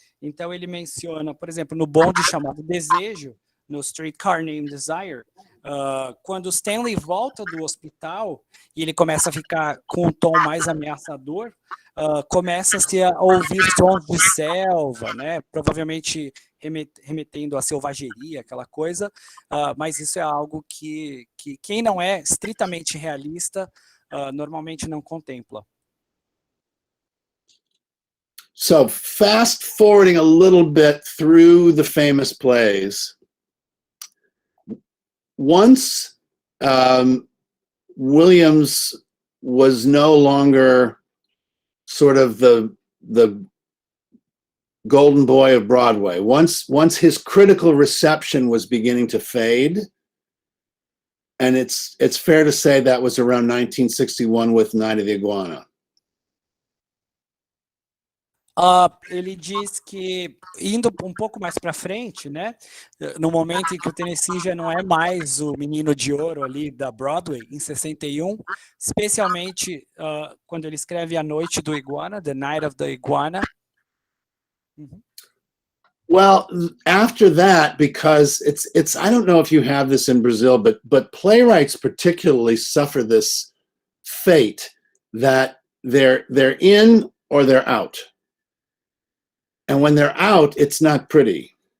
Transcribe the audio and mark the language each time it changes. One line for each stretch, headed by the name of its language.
Portuguese: Então ele menciona, por exemplo, no bonde chamado Desejo, no Streetcar Named Desire, quando Stanley volta do hospital e ele começa a ficar com um tom mais ameaçador, começa-se a ouvir sons de selva, né? Provavelmente remetendo à selvageria, aquela coisa, mas isso é algo que quem não é estritamente realista normalmente não contempla.
English: So fast forwarding a little bit through the famous plays, once Williams was no longer sort of the golden boy of Broadway, once his critical reception was beginning to fade, and it's fair to say that was around 1961 with Night of the Iguana.
Portuguese: Ele diz que, indo um pouco mais para frente, né, no momento em que o Tennessee já não é mais o menino de ouro ali da Broadway, em 61, especialmente quando ele escreve A Noite do Iguana, The Night of the Iguana.
English: Well, after that, because it's I don't know if you have this in Brazil, but playwrights particularly suffer this fate that they're in or they're out. And when they're out, it's not pretty.